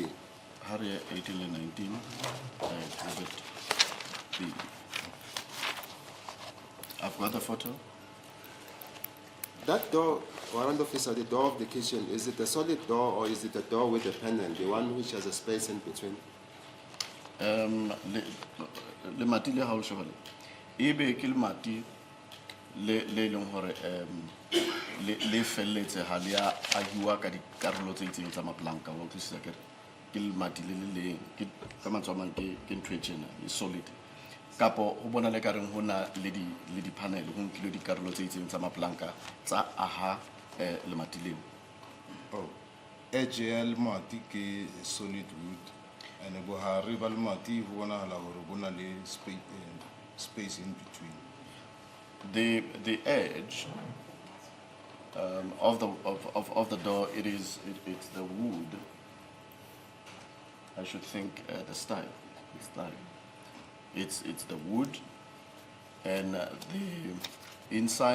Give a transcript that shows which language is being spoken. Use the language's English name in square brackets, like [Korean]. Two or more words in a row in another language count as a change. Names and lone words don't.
[English] Area 18 and 19, Exhibit B. I've got the photo. That door, Warrant Officer, the door of the kitchen, is it a solid door or is it a door with a panel, the one which has a space in between? [Southern Sotho] Le mati le hao shobale. Ebe ke le mati le leng hore le felletse ha le a ahiwa ka dikarolo tse itseng tsa maplanka wa utlwisisa ke le mati le leng ke ka matswamang ke ntho e tjena e solid. Kapo ho bona le kareng hona le di panel ho nkile dikarolo tse itseng tsa maplanka tsa aha le mati leo. Oh, edge ya le mati ke [English] solid wood, and [Southern Sotho] bohare ba le mati ho bonahala hore bona le [English] space in between. The edge of the door, it's the wood. I should think the style. It's the wood, and the inside.